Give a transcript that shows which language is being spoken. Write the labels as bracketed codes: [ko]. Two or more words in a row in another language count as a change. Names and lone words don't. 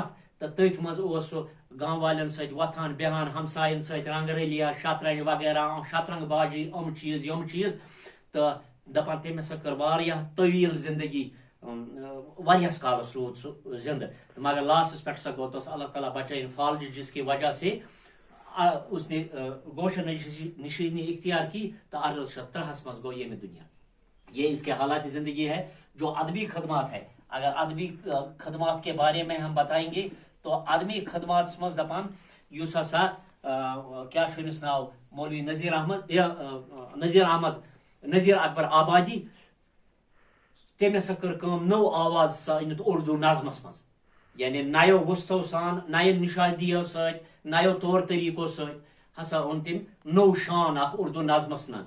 [ks] تہٕ تٔتھۍ منٛز اوس سُہ گام والٮ۪ن سۭتۍ وۄتھان بیہان, ہمساین سۭتۍ رنگ رٔلیا, شطرنج وغیرہ, شطرنگ بازی, یِم چیٖز تہٕ دپان تٔمۍ ہسا کٔر واریاہ طویل زندگی, واریاہس کالس روٗد سُہ زندٕ. مگر لاسٹس پٮ۪ٹھ سا گوٚو تس اللہ تعالیٰ بچٲیِن فالج, [ur] جس کی وجہ سے اس نے گوشہ نشینی اختیار کی تو 1803 [ks] مز گو یہ دنیا. [ur] یہ اس کے حالات زندگی ہے. جو ادبی خدمات ہے, اگر ادبی خدمات کے بارے میں ہم بتائیں گے تو ادبی خدمات [ks] مز دپان یس ہسا کیا چھُنس ناو مولوی نذیر اکبر آبادی, تٔمۍ ہسا کٔر کٲم, نٔو آواز سا أنِتھ اردو نظمس مز, یعنی نیو وسطو سان, نین نشادیو سۭتۍ, نیو طور طریقو سۭتۍ ہسا اوٚن تٔمۍ نوٚو شان اکھ اردو نظمس منٛز.